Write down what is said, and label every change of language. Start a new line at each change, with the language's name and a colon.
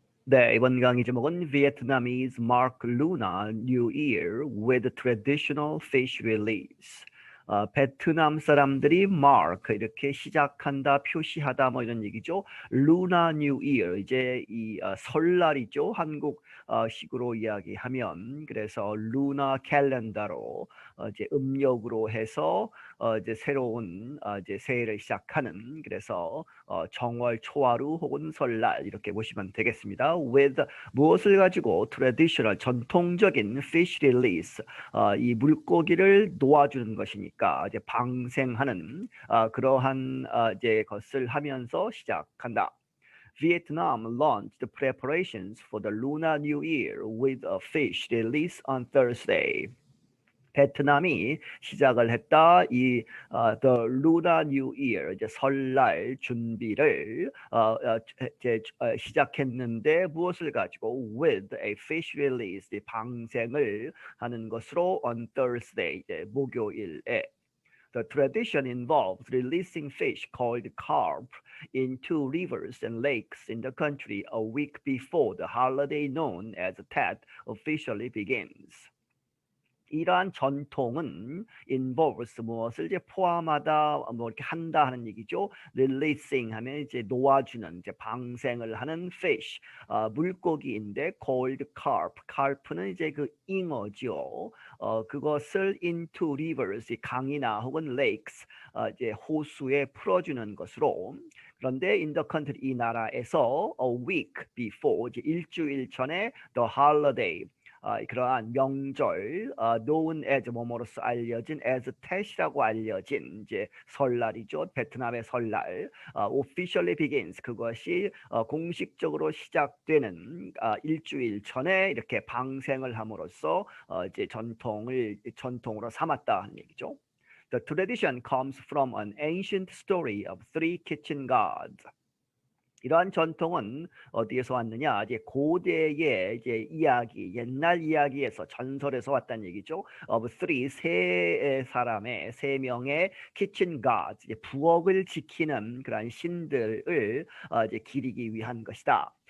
Korean: 네, 이번 강의 제목은
English: Vietnamese mark Lunar New Year with traditional fish release.
Korean: 베트남 사람들이 mark 이렇게 시작한다, 표시하다 뭐 이런 얘기죠. Lunar New Year 이제 이 설날이죠. 한국 식으로 이야기하면 그래서 Lunar 캘린더로 이제 음력으로 해서 이제 새로운 이제 새해를 시작하는 그래서 정월 초하루 혹은 설날 이렇게 보시면 되겠습니다. With 무엇을 가지고 traditional 전통적인
English: fish release
Korean: 이 물고기를 놓아주는 것이니까 이제 방생하는 그러한 이제 것을 하면서 시작한다.
English: Vietnam launched preparations for the Lunar New Year with a fish release on Thursday.
Korean: 베트남이 시작을 했다. 이 The Lunar New Year 이제 설날 준비를 이제 시작했는데 무엇을 가지고
English: with a fish release
Korean: 방생을 하는 것으로
English: on Thursday
Korean: 이제 목요일에.
English: The tradition involves releasing fish called carp into rivers and lakes in the country a week before the holiday known as Tet officially begins.
Korean: 이러한 전통은 involves 무엇을 이제 포함하다 뭐 이렇게 한다 하는 얘기죠. releasing 하면 이제 놓아주는 이제 방생을 하는 fish 물고기인데
English: called carp.
Korean: carp는 이제 그 잉어죠. 그것을 into rivers 강이나 혹은 lakes 이제 호수에 풀어주는 것으로. 그런데
English: in the country
Korean: 이 나라에서
English: a week before
Korean: 이제 일주일 전에
English: the holiday
Korean: 그러한 명절
English: known as
Korean: 뭐뭐로서 알려진 as Tet이라고 알려진 이제 설날이죠. 베트남의 설날
English: officially begins
Korean: 그것이 공식적으로 시작되는 일주일 전에 이렇게 방생을 함으로써 이제 전통으로 삼았다 하는 얘기죠.
English: The tradition comes from an ancient story of three kitchen gods.
Korean: 이러한 전통은 어디에서 왔느냐? 이제 고대의 이제 이야기, 옛날 이야기에서 전설에서 왔다는 얘기죠. Of three 세 명의
English: kitchen gods,
Korean: 이제 부엌을 지키는 그런 신들을 이제 기리기 위한 것이다.